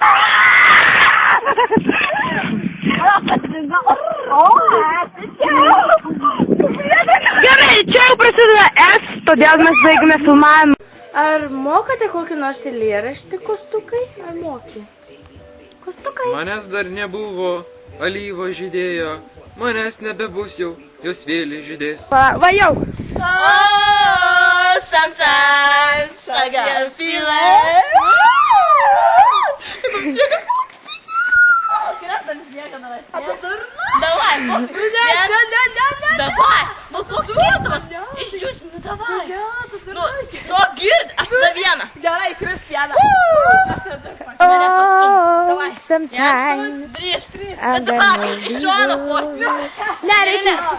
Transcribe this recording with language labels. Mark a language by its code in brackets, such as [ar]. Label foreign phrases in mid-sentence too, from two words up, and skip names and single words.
[lt] Gerai, čia jau prasideda S, todėl mes baigime filmavimą. Ar mokate kokį nors eilėraštį, Kostukai? Ar moki? Kostukai? Manęs dar nebuvo, alyvo žydėjo, manęs nebebus jau, jos vėlį žydės. Va jau. [en] Oh, sometimes I get a feeling. [ru] Давай, ну [lt] koks Išjūs, [ru] ну давай. [lt] Nu, gird, aš tada vieną. Gerai, Kris vieną. [en] Oh, sometimes I'm gonna leave you. [lt] Ne.